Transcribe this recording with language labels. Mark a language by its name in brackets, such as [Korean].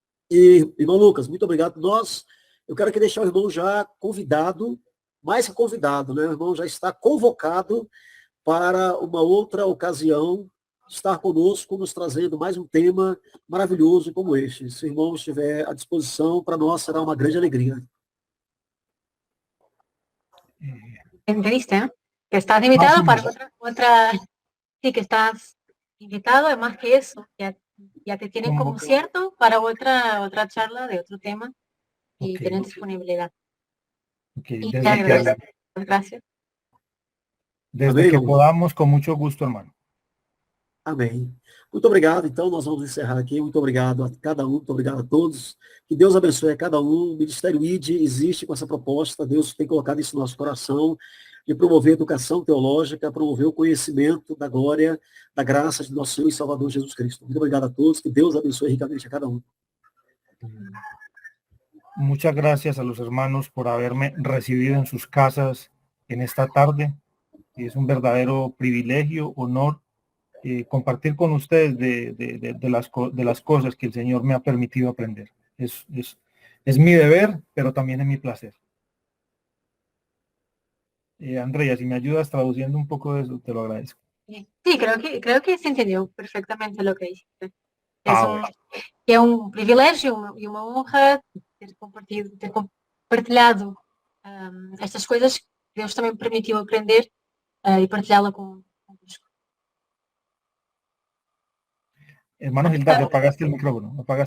[Portuguese] E, irmão Lucas, muito obrigado. Eu quero aqui deixar o irmão já convidado, mais que convidado, né? O irmão já está convocado para uma outra ocasião, estar conosco, nos trazendo mais um tema maravilhoso como este. Se o irmão estiver à disposição, para nós será uma grande alegria. [Spanish] Entrevista, ¿eh? Que estás invitado para otra, sí, que estás invitado, además que eso, ya te tienen como cierto para otra charla de otro tema y tienen disponibilidad. Y te agradezco. Gracias. Desde que podamos, [Portuguese] com muito gosto, irmão. Amém. Muito obrigado. Então, nós vamos encerrar aqui. Muito obrigado a cada um, muito obrigado a todos. Que Deus abençoe a cada um. O Ministério ID existe com essa proposta. Deus tem colocado isso no nosso coração, de promover a educação teológica, promover o conhecimento da glória, da graça de nosso Senhor e Salvador Jesus Cristo. Muito obrigado a todos. Que Deus abençoe ricamente a cada um. [Spanish] Muchas gracias a los hermanos por haberme recibido en sus casas en esta tarde. Es un verdadero privilegio, honor, compartir con ustedes de las cosas que el Señor me ha permitido aprender. Es mi deber, pero también es mi placer. Andrea, si me ayudas traduciendo un poco de eso, te lo agradezco. Sí, creo que se entendió perfectamente lo que dijiste. Es un privilegio y una honra [Portuguese] ter compartilhado estas coisas que Deus também me permitiu aprender e partilhá-la convosco. [Spanish] Hermano Gildardo, apagaste el micrófono.